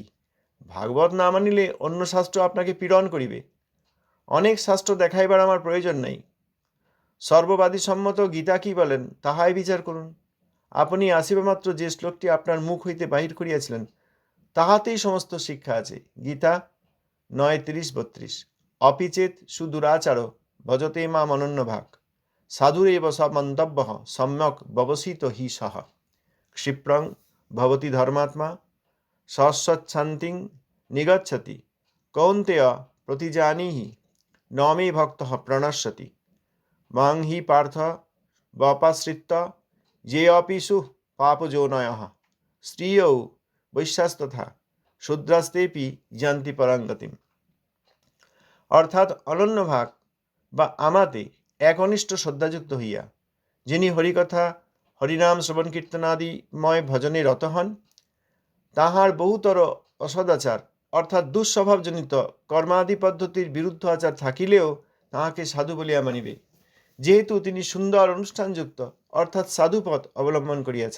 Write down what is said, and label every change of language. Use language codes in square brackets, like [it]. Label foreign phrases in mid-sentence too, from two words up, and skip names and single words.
[bn] ভাগবত না মানিলে অন্য শাস্ত্র আপনাকে পীড়ন করিবে। অনেক শাস্ত্র দেখাইবার আমার প্রয়োজন নাই। সর্ববাদী সম্মত গীতা কি বলেন তাহাই বিচার করুন। আপনি আসিবা মাত্র যে শ্লোকটি আপনার মুখ হইতে বাহির করিয়াছিলেন, তাহাতেই সমস্ত শিক্ষা আছে। গীতা 9:30-32। [sa] अपिचेत सुदुराचार भजते माम अनन्य भाग, साधुरेव समन्तव्य सम्यक व्यवसित हि सह, क्षिप्रं भवति धर्मात्मा सस्वच्छान्तिं निगच्छति, कौन्तेय प्रतिजानीहि न मे भक्तः प्रणश्यति, मां हि पार्थ वपाश्रित्य ये अपिषु पापयोनयः, स्त्रियौ वैश्यास्तथा शूद्रास्तेपि यान्ति पराङ्गतिम। [bn] অর্থাৎ [sa] अनन्य भाग [bn] বা আমাতে একনিষ্ঠ শ্রদ্ধাযুক্ত হইয়া যিনি হরিকথা হরিনাম শ্রবণ কীর্তনাদিময় ভজনে রত হন, তাহার বহুতর অসদাচার অর্থাৎ দুঃস্বভাবজনিত কর্মাদি পদ্ধতির বিরুদ্ধ আচার থাকিলেও তাহাকে সাধু বলিয়া মানিবে, যেহেতু তিনি সুন্দর অনুষ্ঠানযুক্ত অর্থাৎ সাধুপথ অবলম্বন করিয়াছেন।